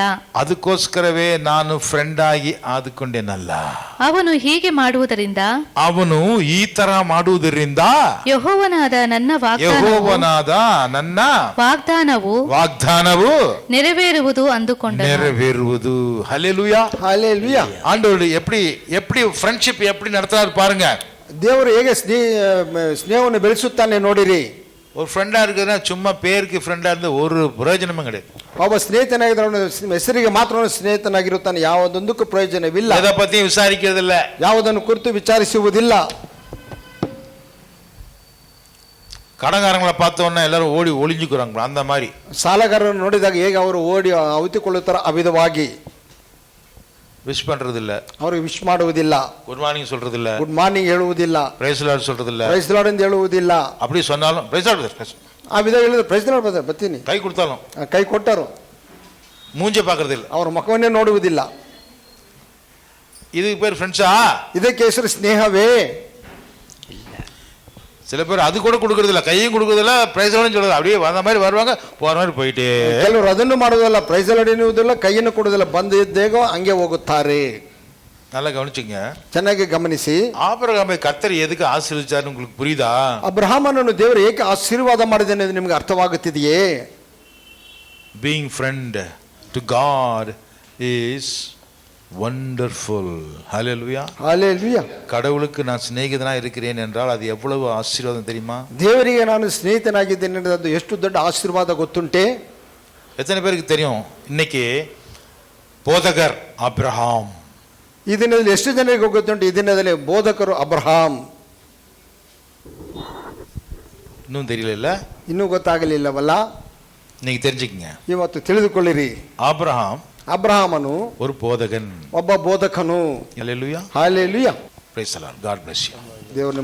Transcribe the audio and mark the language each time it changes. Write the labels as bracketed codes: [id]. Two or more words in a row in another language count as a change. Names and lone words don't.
[kn] ಅದಕ್ಕೋಸ್ಕರವೇ ನಾನು ಫ್ರೆಂಡ್ ಆಗಿ ಆದುಕೊಂಡೆನಲ್ಲ. ಅವನು ಹೀಗೆ ಮಾಡುವುದರಿಂದ, ಅವನು ಈ ತರ ಮಾಡುವುದರಿಂದ ಯೆಹೋವನಾದ ನನ್ನ ವಾಗ್ದಾನವು ನೆರವೇರುವುದು ನೆರವೇರುವುದು. [ta] ஹல்லேலூயா, ஹல்லேலூயா. ஆண்டவர் எப்படி ಫ್ರೆಂಡ್ಶಿಪ್ எப்படி நடத்துறாரு பாருங்க. [kn] ದೇವರು ಹೇಗೆ ಸ್ನೇಹವನ್ನು ಬೆಳೆಸುತ್ತಾನೆ ನೋಡಿರಿ. [ta] ஒரு ஃப்ரெண்டா இருக்குதுன்னா சும்மா பேருக்கு ஃப்ரெண்டா இருந்து ஒரு பிரயோஜனமும் கிடையாது. [kn] ಒಬ್ಬ ಸ್ನೇಹಿತನಾಗಿದ್ರೆ ಅವನು ಹೆಸರಿಗೆ ಮಾತ್ರ ಅವನು ಸ್ನೇಹಿತನಾಗಿರುತ್ತಾನೆ, ಯಾವುದೊಂದಕ್ಕೂ ಪ್ರಯೋಜನವಿಲ್ಲ. [ta] எதை பத்தியும் விசாரிக்கிறது இல்ல, [kn] ಯಾವುದನ್ನು ಕುರಿತು ವಿಚಾರಿಸುವುದಿಲ್ಲ. [ta] கடங்காரங்களை பார்த்தோன்னா எல்லாரும் ஓடி ஒளிஞ்சுக்கிறாங்க. அந்த மாதிரி [kn] ಸಾಲಗಾರರನ್ನು ನೋಡಿದಾಗ ಹೇಗೆ ಅವರು ಓಡಿ ಅವಿತುಕೊಳ್ಳುತ್ತಾರೆ ಆ ವಿಧವಾಗಿ [ta] விஷ் பண்றது இல்ல, [kn] ಅವ್ರಿಗೆ ವಿಶ್ ಮಾಡುವುದಿಲ್ಲ, [en] good morning [ta] சொல்றது இல்ல, [en] good morning [kn] ಹೇಳುವುದಿಲ್ಲ, [en] praise Lord [ta] சொல்றது இல்ல. [en] praise Lord [kn] ಎಂದು ಹೇಳುವುದಿಲ್ಲ. [ta] அப்படி சொன்னாலும் [en] praise Lord [kn] ಆ ವಿಧ ಹೇಳಿದ್ರೆ [en] praise Lord [kn] ಬರ್ತೀನಿ [ta] கை கொடுத்தாலும் [kn] ಕೈ ಕೊಟ್ಟರು [ta] மூஞ்ச பாக்குறது இல்ல, [kn] ಅವರ ಮುಖವನ್ನೇ ನೋಡುವುದಿಲ್ಲ. [ta] இதுக்கு பேர் ஃப்ரெண்ட்ஸா? [kn] ಇದಕ್ಕೆ ಹೆಸರು ಸ್ನೇಹವೇ? [ta] சில பேர் அது கூட கொடுக்கறது இல்ல, கையும் கொடுக்கறது இல்ல, [en] praise Lord [ta] சொல்றது. அப்படியே வந்த மாதிரி வருவாங்க, போற மாதிரி போயிட்டே. [kn] ಕೆಲವರು ಅದನ್ನು ಮಾಡುವುದಿಲ್ಲ, [en] praise Lord [kn] ಎನ್ನುವುದಿಲ್ಲ, ಕೈಯನ್ನು ಕೊಡುವುದಿಲ್ಲ, ಬಂದು ಇದ್ದೇಗೋ ಹಂಗೆ ಹೋಗುತ್ತಾರೆ. [ta] நல்லா கவனிச்சுங்க. [kn] ಚೆನ್ನಾಗಿ ಗಮನಿಸಿ. [ta] ஆபிரகாமை கர்த்தர் எதுக்கு ஆசீர்வதிச்சாருன்னு உங்களுக்கு புரியுதா? [kn] ಅಬ್ರಹಾಮನನ್ನು ದೇವರು ಏಕೆ ಆಶೀರ್ವಾದ ಮಾಡಿದ್ದಾನೆ ಎಂದು ನಿಮಗೆ ಅರ್ಥವಾಗುತ್ತಿದೆಯೇ? [en] Being friend to God is wonderful. Hallelujah. [kn] ಹಲ್ಲೆಲೂಯಾ. [ta] கடவுளுக்கு நான் சிநேகிதனா இருக்கிறேன் என்றால் அது எவ்வளவு ஆசீர்வாதம் தெரியுமா? [kn] ದೇವರಿಗೆ ನಾನು ಸ್ನೇಹಿತನಾಗಿದ್ದೇನೆ ಅಂದರೆ ಅದು ಎಷ್ಟು ದೊಡ್ಡ ಆಶೀರ್ವಾದ ಗೊತ್ತುಂಟೆ? [ta] எத்தனை பேருக்கு தெரியும் இன்னைக்கு போதகர் அப்ரஹாம்? [kn] ಈ ದಿನದಲ್ಲಿ ಎಷ್ಟು ಜನರಿಗೆ ಗೊತ್ತುಂಟು ಈ ದಿನದಲ್ಲಿ ಬೋಧಕರು ಅಬ್ರಹಾಂ? [ta] இன்னும் தெரியல, [kn] ಇನ್ನೂ ಗೊತ್ತಾಗಲಿಲ್ಲವಲ್ಲ? [ta] இன்னைக்கு தெரிஞ்சுக்கங்க. [kn] ಇವತ್ತು ತಿಳಿದುಕೊಳ್ಳಿರಿ, [ta] ஆபிரகாம் [kn] ಅಬ್ರಹಾಮನು [ta] ஒரு போதகன். [kn] ಒಬ್ಬ ಬೋಧಕನು. [en] Hallelujah. [kn] ಹಲ್ಲೆಲೂಯಾ. [en] Praise the Lord. God bless you. [kn] ದೇವರು